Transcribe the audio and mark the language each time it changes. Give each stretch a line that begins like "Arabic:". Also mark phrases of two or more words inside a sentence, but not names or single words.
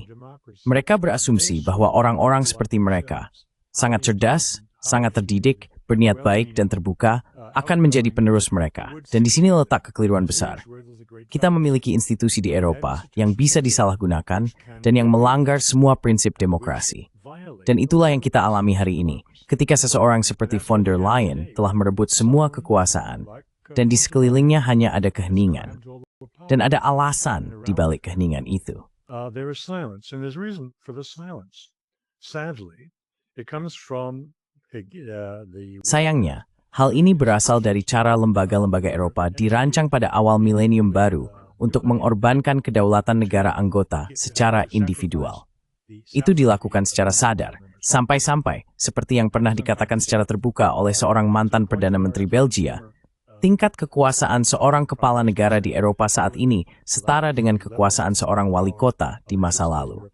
Indonesian: Mereka berasumsi bahwa orang-orang seperti mereka, sangat cerdas, sangat terdidik, berniat baik dan terbuka, akan menjadi penerus mereka. Dan di sini letak kekeliruan besar. Kita memiliki institusi di Eropa yang bisa disalahgunakan dan yang melanggar semua prinsip demokrasi. Dan itulah yang kita alami hari ini, ketika seseorang seperti von der Leyen telah merebut semua kekuasaan, dan di sekelilingnya hanya ada keheningan. Dan ada alasan di balik keheningan itu.
English: There is silence, and there's reason for the silence. Sadly, it comes from
Indonesian: Sayangnya, hal ini berasal dari cara lembaga-lembaga Eropa dirancang pada awal milenium baru untuk mengorbankan kedaulatan negara anggota secara individual. Itu dilakukan secara sadar, sampai-sampai, seperti yang pernah dikatakan secara terbuka oleh seorang mantan Perdana Menteri Belgia, tingkat kekuasaan seorang kepala negara di Eropa saat ini setara dengan kekuasaan seorang wali kota di masa lalu.